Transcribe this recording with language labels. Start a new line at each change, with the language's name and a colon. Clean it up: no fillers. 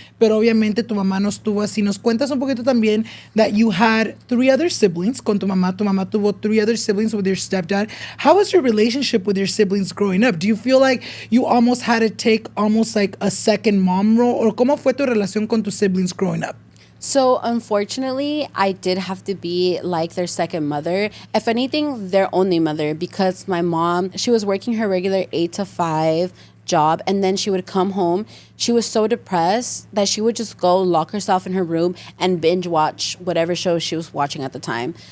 Spanish: Pero obviamente tu mamá no estuvo así. Nos cuentas un poquito también
English: that you had 3 other siblings
Spanish: con tu mamá. Tu mamá tuvo
English: 3 other siblings with your stepdad. How was your relationship with your siblings growing up? Do you feel like you almost had to take almost like a second mom role?
Spanish: Or ¿cómo fue tu relación con tus
English: siblings growing up? So unfortunately, I did have to be like their second mother. If anything, their only mother, because my mom, she was working her regular 8 to 5 job, and then she would come home. She was so depressed that she would just go lock herself in her room and binge watch whatever show she was watching at the time.